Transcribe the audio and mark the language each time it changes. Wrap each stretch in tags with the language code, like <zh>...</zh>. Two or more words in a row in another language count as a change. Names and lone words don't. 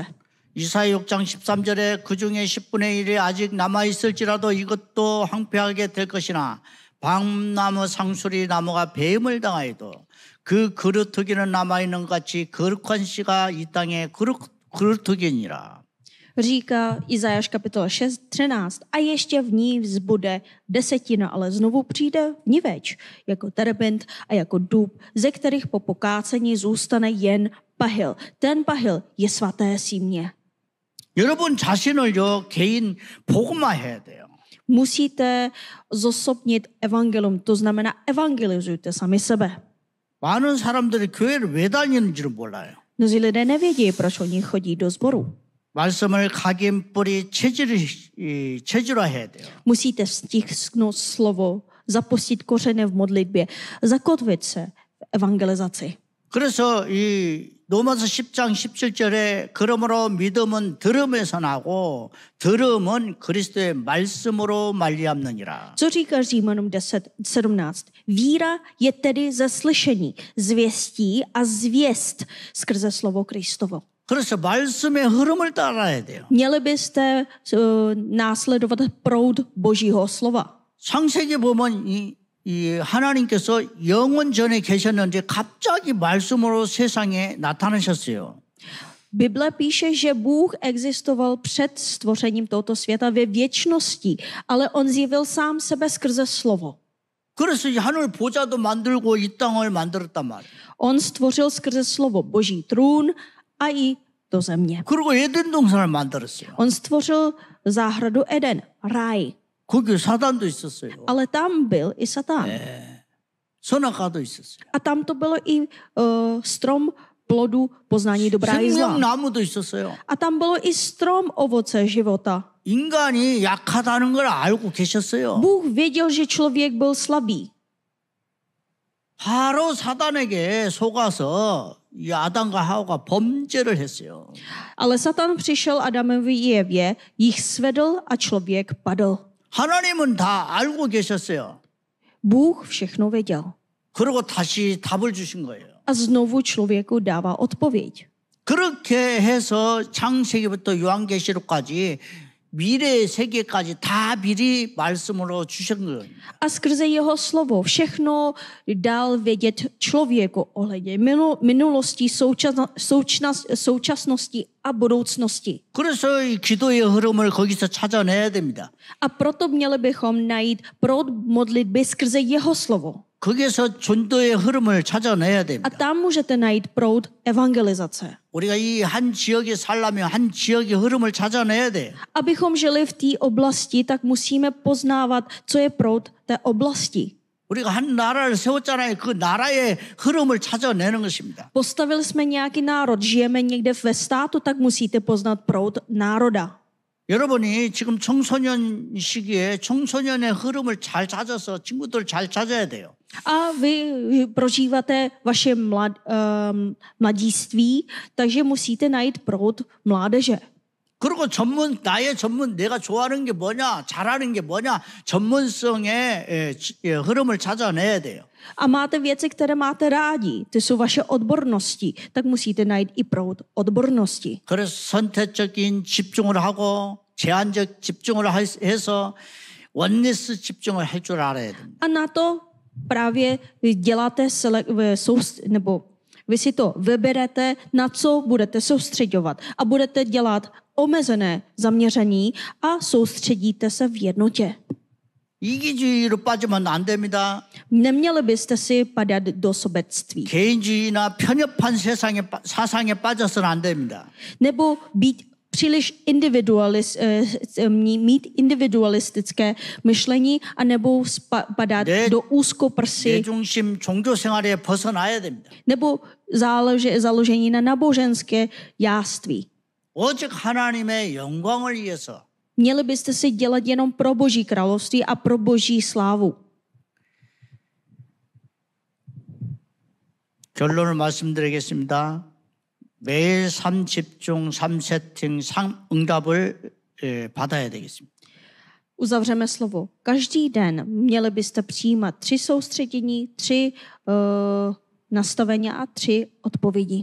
<ko>이사야 6장 13절에 그중에 10분의 1이 아직 남아있을지라도 이것도 황폐하게 될 것이나 밤나무 상수리 나무가 뱀을 당하여도 그 그루터기는 남아있는 것 같이 거룩한 씨가 이 땅에 그루터기니라.</ko> <cs>Říká Izajáš kapitola 6:13 a ještě v ní vzbude desetina, ale znovu přijde vniveč, jako terebint a jako dub, ze kterých po pokácení zůstane jen pahil. Ten pahil je svaté símě.</cs> <ko>여러분 자신을요 개인 복음화해야 돼요.</ko> <cs>Musíte zosobnit evangelium, to znamená evangelizujte sami sebe.</cs> <ko>많은 사람들이 교회를 왜 다니는지를 몰라요.</ko> <cs>Mnozí lidé nevědí, proč oni chodí do sboru.</cs> <ko>말씀을 각인 뿌리 체질화해야 돼요.</ko> <cs>Musíte stisknout slovo, zapustit kořeny v modlitbě, zakotvit se v evangelizaci.</cs> <ko>그래서 이 로마서 10장 17절에 그러므로 믿음은 들음에서 나고 들음은 그리스도의 말씀으로 말미암느니라.</ko> <cs>Co říká Římanům 10:17? Víra je tedy ze slyšení, zvěstí a zvěst skrze slovo Kristovo.</cs> <ko>그래서 말씀의 흐름을 따라야 돼요.</ko> <cs>Měli byste následovat proud Božího slova.</cs> <ko>창세기 보면 이 하나님께서 영원 전에 계셨는데 갑자기 말씀으로 세상에 나타나셨어요.</ko> <cs>Bible píše, že Bůh existoval před stvořením tohoto světa ve věčnosti, ale on zjevil sám sebe skrze slovo.</cs> <ko>그래서 이 하늘 보좌도 만들고 이 땅을 만들었단 말이에요.</ko> <cs>On stvořil skrze slovo Boží trůn a i do země.</cs> <ko>그리고 에덴 동산을 만들었어요.</ko> <cs>On stvořil záhradu Eden, ráj.</cs> <ko>거기 사단도 있었어요.</ko> <cs>Ale tam byl i Satan.</cs> <ko>선악과도 있었어요.</ko> <cs>A tam to bylo i strom plodu poznání dobrá i zla.</cs> <ko>생명나무도 있었어요.</ko> <cs>A tam bylo i strom ovoce života.</cs> <ko>인간이 약하다는 걸 알고 계셨어요.</ko> <cs>Bůh věděl, že člověk byl slabý.</cs> <ko>바로 사단에게 속아서 이 아담과 하와가 범죄를 했어요.</ko> <cs>Ale Satan přišel Adamovi i Evě, jich svedl a člověk padl.</cs> <ko>하나님은 다 알고 계셨어요.</ko> <cs>Bůh všechno věděl.</cs> <ko>그리고 다시 답을 주신 거예요.</ko> <cs>A znovu člověku dává odpověď.</cs> <ko>그렇게 해서 창세기부터 요한계시록까지 미래의 세계까지 다 미리 말씀으로 주신 거예요.</ko> <cs>A skrze jeho slovo všechno dal vědět člověku ohledně minulosti, současnosti a budoucnosti.</cs> <ko>그래서 이 기도의 흐름을 거기서 찾아내야 됩니다.</ko> <cs>A proto měli bychom najít proud modlitby skrze jeho slovo.</cs> <ko>거기서 전도의 흐름을 찾아내야</ko> <cs>A</cs> <ko>됩니다.</ko> <cs>tam můžete najít proud evangelizace.</cs> <ko>우리가 이 한 지역에 살려면 한 지역의 흐름을 찾아내야 돼요.</ko> <cs>Abychom žili v té oblasti, tak musíme poznávat, co je proud té oblasti.</cs> <ko>우리가 한 나라를 세웠잖아요. 그 나라의 흐름을 찾아내는 것입니다.</ko> <cs>Postavili jsme nějaký národ, žijeme někde ve státu, tak musíte poznat proud národa.</cs> <ko>여러분이 지금 청소년 시기에 청소년의 흐름을 잘 찾아서 친구들 잘 찾아야 돼요.</ko> <cs>A vy prožíváte vaše mladiství, takže musíte najít proud mládeže.</cs> <ko>그리고 나의 전문, 내가 좋아하는 게 뭐냐, 잘하는 게 뭐냐, 전문성의 흐름을 찾아내야 돼요.</ko> <cs>A máte věci, které máte rádi, ty jsou vaše odbornosti, tak musíte najít i proud odbornosti.</cs> <ko>그래서 선택적인 집중을 하고 제한적 집중을 해서 원리스 집중을 할 줄 알아야 됩니다.</ko> <cs>A na to právě děláte nebo vy si to vyberete, na co budete soustředovat a budete dělat omezené zaměření a soustředíte se v jednotě.</cs> <ko>이기주의로 빠지면 안 됩니다.</ko> <cs>Neměli byste si padat do sobectví.</cs> <ko>개인주의나 편협한 사상에 빠져서는 안 됩니다.</ko> <cs>Nebo být příliš mít individualistické myšlení a nebo padat do úzkoprsy.</cs> <ko>내중심 종교 생활에 벗어나야 됩니다.</ko> <cs>Nebo založení na náboženské jáství.</cs> <ko>오직 하나님의 영광을 위해서.</ko> <cs>Měli byste si dělat jenom pro Boží království a pro Boží slávu.</cs> <ko>결론을 말씀드리겠습니다. 매일 3집중, 3세팅, 응답을 받아야 되겠습니다.</ko> <cs>Uzavřeme slovo. Každý den měli byste přijímat 3 soustředění, 3 nastavení a 3 odpovědi.</cs>